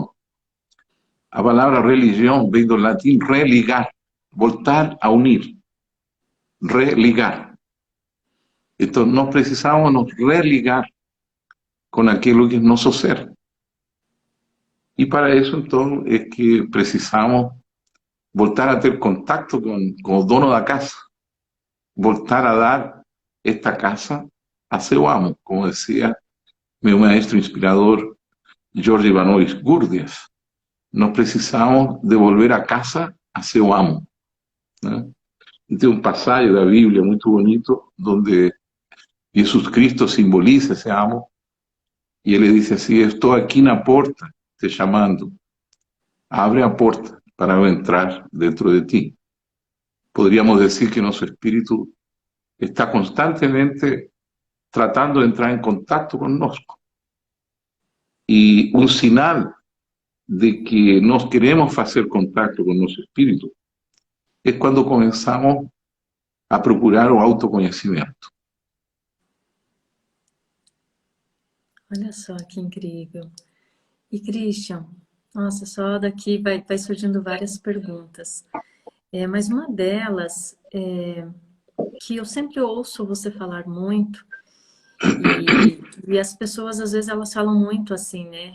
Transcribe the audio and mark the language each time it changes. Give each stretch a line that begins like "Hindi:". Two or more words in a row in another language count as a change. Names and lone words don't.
Spanish: La palabra religión viene del latín religar, voltar a unir, religar. Entonces
Portuguese: nos precisamos
Spanish: nos religar con aquello que es nuestro ser. Y para eso entonces es que precisamos voltar a tener contacto con el dono de la casa, voltar a dar esta casa a
Portuguese: seu amo,
Spanish: como decía mi maestro inspirador George Ivanovich Gurdjieff.
Portuguese: Nos precisamos
Spanish: de volver a casa a
Portuguese: seu amo,
Spanish: ¿no? Y tiene un pasaje de la Biblia muy bonito donde Jesús Cristo simboliza ese amo y él le dice así: estoy aquí en la puerta te llamando, abre la puerta para yo entrar dentro de ti. Podríamos decir que nuestro espíritu está constantemente tratando de entrar en contacto con nosotros. Y un señal de que nos queremos hacer contacto con nuestro espíritu, es cuando comenzamos a
Portuguese: procurar o autoconhecimento. Olha só que incrível. E Christian, nossa, só daqui vai surgindo várias perguntas. Mas uma delas, que eu sempre ouço você falar muito, e as pessoas às vezes elas falam muito assim, né?